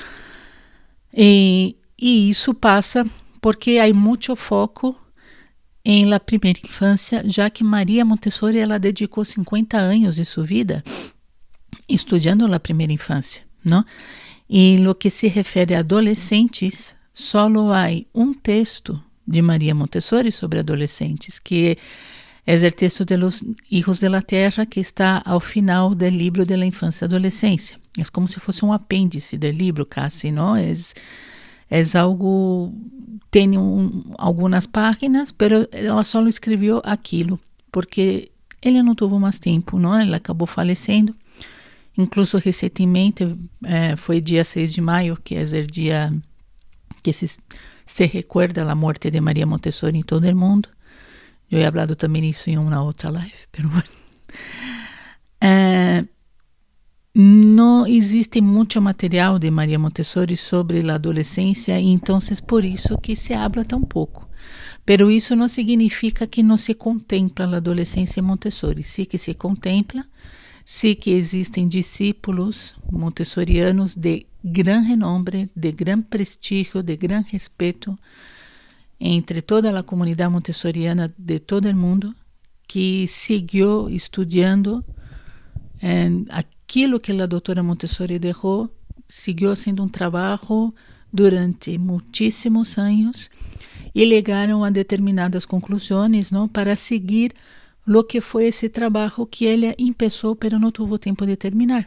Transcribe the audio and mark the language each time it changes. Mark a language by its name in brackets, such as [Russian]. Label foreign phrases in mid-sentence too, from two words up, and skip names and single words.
[Portuguese] E isso passa porque há muito foco em la primeira infância, já que Maria Montessori ela dedicou 50 anos de sua vida estudando la primeira infância, não? E no que se refere a adolescentes, só há um texto de Maria Montessori sobre adolescentes, que é o texto de los Hijos de la Terra, que está ao final do livro de la Infância e Adolescência. É como se fosse um apêndice do livro, quase, não? É algo, tem algumas páginas, mas ela só escreveu aquilo, porque ele não teve mais tempo, não? Ele acabou falecendo. Incluso recentemente, foi dia 6 de maio, que é o dia que se recuerda a morte de Maria Montessori em todo o mundo. Eu [Spanish] he hablado [Portuguese] também isso em uma outra live, [Spanish] pero bueno. [Portuguese] Não existe muito material de Maria Montessori sobre a adolescência, e então por isso que se habla tão pouco. Pero isso não significa que não se contempla a adolescência em Montessori. Sim que se contempla, sim que existem discípulos montessorianos de [Spanish] gran renombre, [Portuguese] de gran prestígio, de gran respeito entre toda a comunidade montessoriana de todo o mundo, que seguiu estudando aquilo que a doutora Montessori deixou, seguiu sendo um trabalho durante muitíssimos anos e chegaram a determinadas conclusões, não, para seguir [Spanish] lo que [Portuguese] foi esse trabalho que ele começou, pero não teve tempo de terminar.